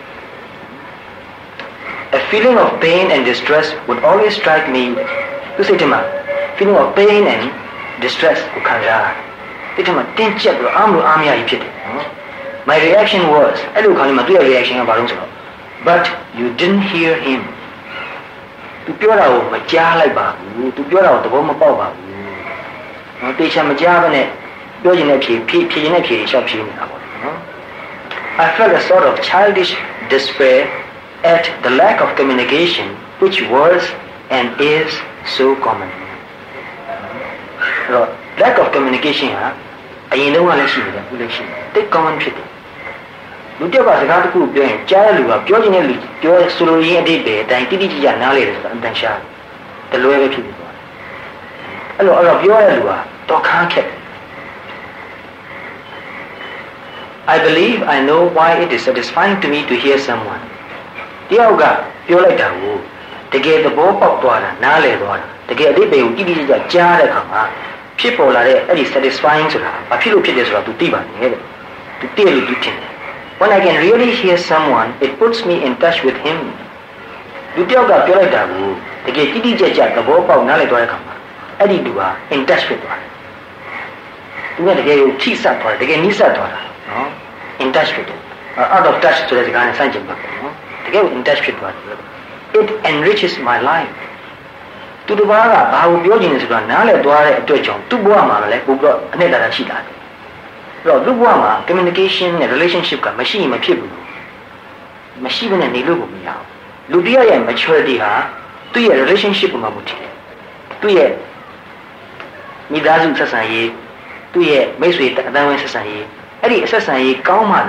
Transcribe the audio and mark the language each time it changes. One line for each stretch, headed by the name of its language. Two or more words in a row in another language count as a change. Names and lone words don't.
English: A feeling of pain and distress would always strike me. To say to me, feeling of pain and distress, my reaction was, I look on him, reaction about but you didn't hear him.
Burmese: သူပြောတာကိုမကြားလိုက်ပါဘူးသူပြောတာကိုသဘောမပေါက်ပါဘူးနော်တေချာမကြားဘဲနဲ့ပြောချင်တဲ့ဖြေချင်တဲ့ဖြေရှောက်ဖြေနေတာပေါ့နော်
English: I felt a sort of childish despair at the lack of communication which was and is so common. Lack of communication
Burmese: ဟာအရင်တော့လည်းရှိနေတယ်အခုလည်းရှိတယ်တိတ် common ဖြစ်တယ်လူတစ်ပါးစကားတစ်ခုပြောရင်ကြားတဲ့လူကပြောချင်တဲ့လူပြောဆိုလိုရင်းအတိတ်ပဲအတိုင်းတိတိကျကျနားလေတယ်ဆိုတာအတန်ရှားတယ်လွယ်ပဲဖြစ်ပြီးသွားတယ်အဲ့တော့ပြောရတဲ့လူကတော့ခါခက်
English: I believe I know why it is satisfying to me to hear someone
Burmese: တယောက်ကပြောလိုက်တာကိုတကယ်သဘောပေါက်သွားတာနားလည် သွားတာတကယ်အတိတ်ပဲကိုတိတိကျကျကြားတဲ့အခါမှာဖြစ်ပေါ်လာတဲ့အဲ့ဒီ satisfying ဆိုတာဘာဖြစ်လို့ဖြစ်တယ်ဆိုတာ तू သိပါနေတယ် तू သိလို့ तू ဖြစ်တယ်
English: When I can really hear someone it puts me in touch with him
Burmese: လူတယောက်ကပြောလိုက်တာကိုတကယ်တိတိကျကျသဘောပေါက်နားလည်သွားတဲ့အခါမှာအဲ့ဒီလူဟာ
English: in touch
Burmese: ဖြစ်သွားတယ်သူကတကယ်ကိုထိစပ်သွားတယ်တကယ်နီးစပ်သွားတာနော်
English: in touch
Burmese: ဖြစ်တယ်
English: out of touch
Burmese: ဆိုတဲ့စကားနဲ့ဆန့်ကျင်ပါနော်တကယ်ကို
English: in touch
Burmese: ဖြစ်သွားတယ်
English: it enriches my life
Burmese: သူတစ်ပါးကဘာကိုပြောချင်လဲဆိုတာနားလည်သွား တဲ့အတွက်ကြောင့်သူ့ဘဝမှာလည်းပို့ပြီးအနှစ်သာရရှိလာတယ်အဲ့တော့သူ့ဘဝမှာ communication နဲ့ relationship ကမရှိရင်မဖြစ်ဘူးမရှိဘဲနဲ့နေလို့ကိုမရဘူးလူတစ်ယောက်ရဲ့ maturity ဟာသူ့ရဲ့ relationship မှာမူတည်တယ်သူ့ရဲ့မိသားစုဆက်ဆံရေးသူ့ရဲ့မိတ်ဆွေအတိုင်းအဝန်ဆက်ဆံရေးအဲ့ဒီအဆက်ဆံရေးကောင်းမှ